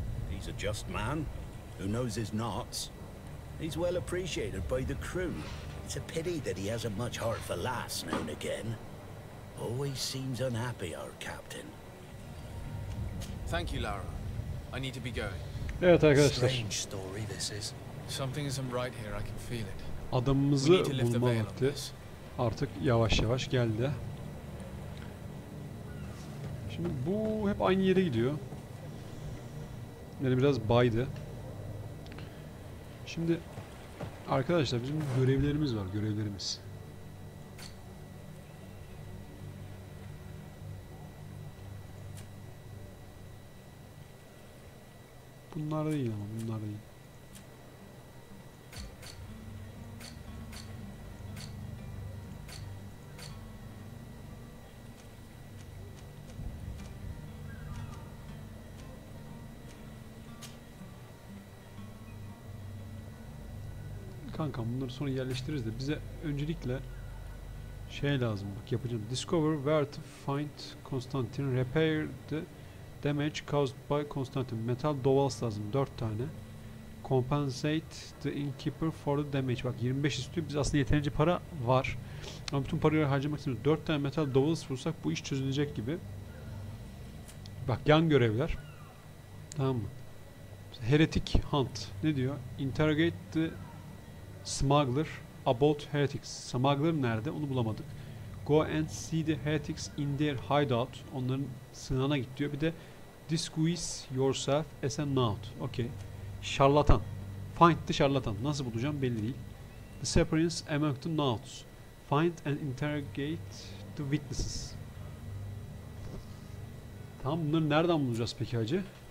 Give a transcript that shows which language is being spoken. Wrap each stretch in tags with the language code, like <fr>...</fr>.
<en>He's a just man who knows his knots. He's well appreciated by the crew. It's a pity that he hasn't much heart for laughs now and again. Always seems unhappy, our captain. Thank you, Lara. I need to be going.</en> <tr>Evet arkadaşlar.</tr> <en>Strange story this is. Something isn't right here. I can feel it.</en> <tr>Adamımızı bulma vakti artık yavaş yavaş geldi. Şimdi bu hep aynı yere gidiyor. Yani biraz baydı. Şimdi arkadaşlar bizim görevlerimiz var, görevlerimiz. Bunlar değil ama bunlar değil. Kankam bunları sonra yerleştiririz de bize öncelikle şey lazım, bak yapacağım.</tr> <en>Discover where to find Constantine, repair the damage caused by Constantine.</en> <tr>Metal dovals lazım 4 tane.</tr> <en>Compensate the innkeeper for the damage.</en> <tr>Bak 25 istiyor. Biz aslında yeterince para var. Ama bütün parayı harcamak istemiyoruz. 4 tane metal dovals bulsak bu iş çözülecek gibi. Bak yan görevler. Tamam mı? Heretic Hunt. Ne diyor?</tr> <en>Interrogate the smuggler about heretics.</en> <tr>Smuggler nerede? Onu bulamadık.</tr> <en>Go and see the heretics in their hideout.</en> <tr>Onların sığınağına git diyor. Bir de</tr> <en>disguise yourself as a naut. Okay. Şarlatan. Find the şarlatan.</en> <tr>Nasıl bulacağım belli değil.</tr> <en>The separatists among the nauts. Find and interrogate the witnesses.</en> <tr>Tamam, bunları nereden bulacağız peki hacı?</tr>